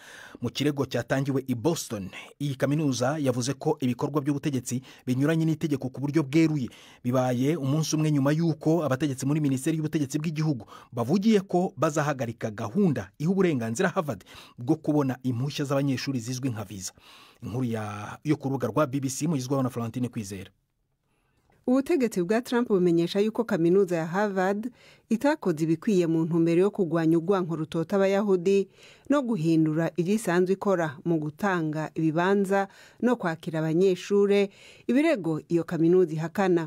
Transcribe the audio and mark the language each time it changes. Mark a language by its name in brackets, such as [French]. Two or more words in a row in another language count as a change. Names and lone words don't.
[Kinyarwanda] Mu kirego cyatangiwe i Boston, iyi kaminuza yavuze ko ibikorwa by'ubutegetsi binyuranye n'itegeko ku buryo bweruye. Bibaye umunsi umwe nyuma y'uko abategetsi muri Minisiteri y'Ubutegetsi bw'Igihugu bavugiye ko bazahagarika gahunda iha uburenganzira Harvard bwo kubona impushya z'abanyeshuri zizwi nka visa. Inkuru yo ku rubuga rwa BBC mugizweho na Florentine Kwizera. [Rundi] Ubutegetsi bwa Trump bumenyesha yuko kaminuza ya Harvard itakoze ibikwiye mu ntumbero yo kurwanya urwanko rutota abayahudi no guhindura irisanzwe ikora mu gutanga ibibanza no kwakira abanyeshure, ibirego iyo kaminuza ihakana.